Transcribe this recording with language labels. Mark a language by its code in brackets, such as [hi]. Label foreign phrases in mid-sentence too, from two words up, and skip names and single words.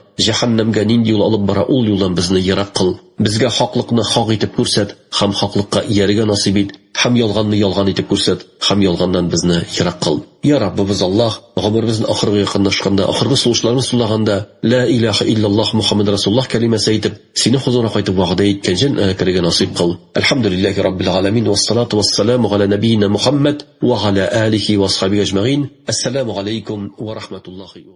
[tt] Җәһәннәмгә нинди юл алып бара, ул юлдан безне ерак кыл. Безгә хаклыкны хак итеп күрсәт, һәм хаклыкка ияргә насыйп ит, һәм ялганны ялган итеп күрсәт, һәм ялганнан безне ерак кыл. Ya Rabbimiz Allah, гомеребезнең ахыргы якынлашканда, ахыргы сулышларны сулаганда, [ar] لا إله إلا الله محمد رسول الله [tt] калимәсе әйтеп, сине хузурына кайтып вәгъдә иткән җәннәткә кергән насыйп кыл. [ar] الحمد لله رب العالمين والصلاة والسلام على نبينا محمد وعلى آله وأصحابه أجمعين. السلام عليكم ورحمة الله